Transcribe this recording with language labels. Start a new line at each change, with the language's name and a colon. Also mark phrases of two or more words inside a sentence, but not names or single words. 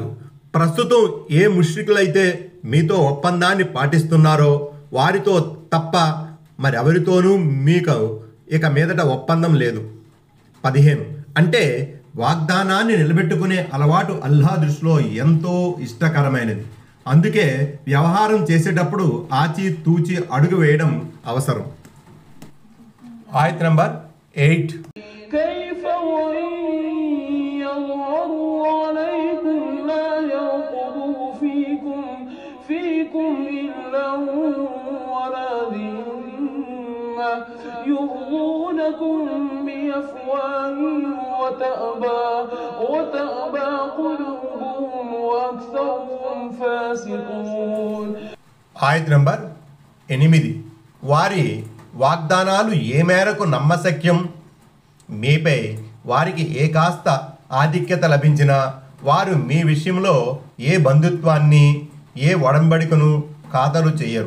Telugu: ప్రస్తుతం ఏ ముష్రికులైతే మీతో ఒప్పందాన్ని పాటిస్తున్నారో వారితో తప్ప మరెవరితోనూ మీకు ఇక మీదట ఒప్పందం లేదు. 15. అంటే వాగ్దానాన్ని నిలబెట్టుకునే అలవాటు అల్లాహ్ దృష్టిలో ఎంతో ఇష్టకరమైనది. అందుకే వ్యవహారం చేసేటప్పుడు ఆచి తూచి అడుగు వేయడం అవసరం. ఆయత్ నంబర్ 8.
Arabic: كيف وإن يظهروا عليكم لا يرقبوا فيكم إلا ولا ذمة يرضونكم بأفواههم وتأبى قلوبهم وأكثرهم فاسقون.
Telugu: ఆయత్ నంబర్ 8. వారి వాగ్దానాలు ఏ మేరకు నమ్మశక్యం? మీపై వారికి ఏ కాస్త ఆధిక్యత లభించినా వారు మీ విషయంలో ఏ బంధుత్వాన్ని ఏ ఒడంబడికను ఖాతరు చెయ్యరు.